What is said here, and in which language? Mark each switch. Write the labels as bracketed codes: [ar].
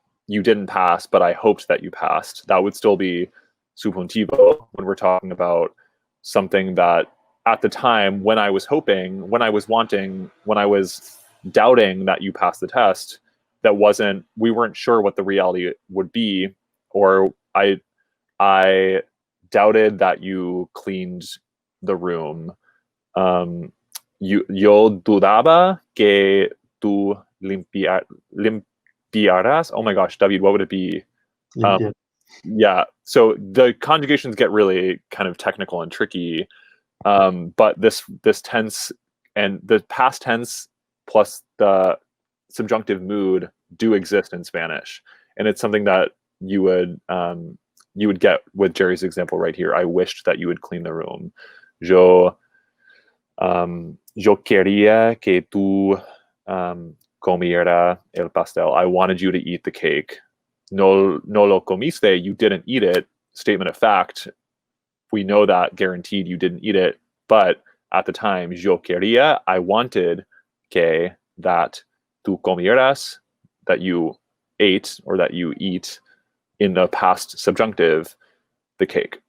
[en] You didn't pass, but I hoped that you passed. That would still be subjuntivo when we're talking about something that at the time when I was hoping, when I was wanting, when I was doubting that you passed the test, we weren't sure what the reality would be, or I doubted that you cleaned the room. [es] Yo dudaba que tú limpiarás. [en] Oh my gosh, David, what would it be? Yeah, so the conjugations get really kind of technical and tricky, but this tense and the past tense plus the subjunctive mood do exist in Spanish, and it's something that you would get with Jerry's example right here. I wished that you would clean the room. [es] Yo quería que tú comiera el pastel. [en] I wanted you to eat the cake. [es] No lo comiste, [en] you didn't eat it. Statement of fact, we know that guaranteed you didn't eat it, but at the time, [es] yo quería, [en] I wanted que that [es] tú comieras, [en] that you ate or that you eat in the past subjunctive, the cake.